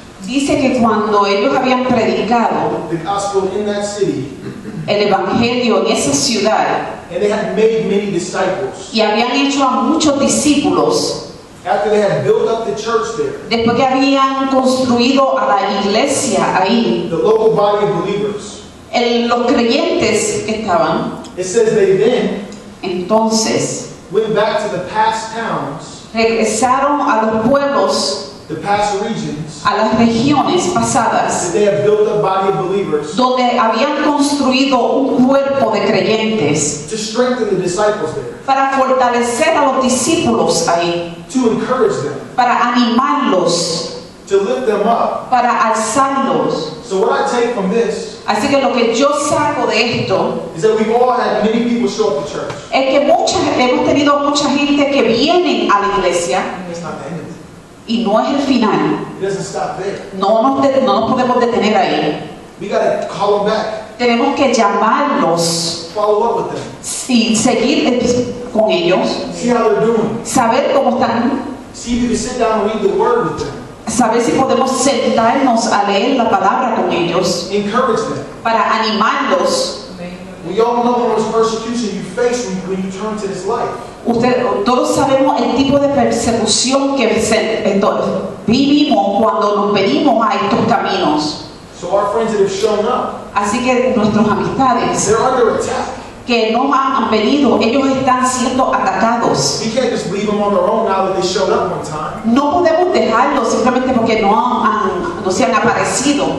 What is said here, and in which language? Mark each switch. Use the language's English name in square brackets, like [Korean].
[Spanish] Dice que cuando ellos habían predicado [English] the gospel in that city, [Spanish] el Evangelio en esa ciudad [English] and they had made many disciples, [Spanish] y habían hecho a muchos discípulos, [English] after they had built up the church there, [Spanish] después que habían construido a la iglesia ahí, [English] the local body of believers, [Spanish] los creyentes que estaban, [English] it says they then [Spanish] entonces [English] went back to the past towns, [Spanish] regresaron a los pueblos, [English] the past regions, [Spanish] a las regiones pasadas, [English] that they had built up body of believers [Spanish] donde habían construido un cuerpo de creyentes [English] to strengthen the disciples there, [Spanish] para fortalecer a los discípulos ahí, [English] to encourage them, [Spanish] para animarlos, [English] to lift them up. [Spanish] para alzarlos. [English] So what I take from this [Spanish] Así que lo que yo saco de esto [English] is that we've all had many people show up to church. [Spanish] es que hemos tenido mucha gente que vienen a la iglesia [English] It's not the end of it. [Spanish] y no es el final. [English] It doesn't stop there. [Spanish] No nos podemos detener ahí. [English] We got to call them back, [Spanish] Tenemos que llamarlos [English] follow up with them, [Spanish] y seguir con ellos, [English] see how they're doing, [Spanish] saber cómo están, [English] see if you can sit down and read the word with them, [Spanish] saber si podemos sentarnos a leer la palabra con ellos [English] encourage them. [Spanish] para animarlos. Amén, [English] We all know how much persecution you face when you turn to this life. [Spanish] Todos sabemos el tipo de persecución que vivimos cuando nos venimos a estos caminos. [English] So our friends that have shown up, [Spanish] Así que nuestras amistades [English] they're under attack. [Spanish] que no han venido, ellos están siendo atacados. [English] We can't just leave them on their own now that they showed up one time. [Spanish] No podemos dejarlos simplemente porque no se han aparecido.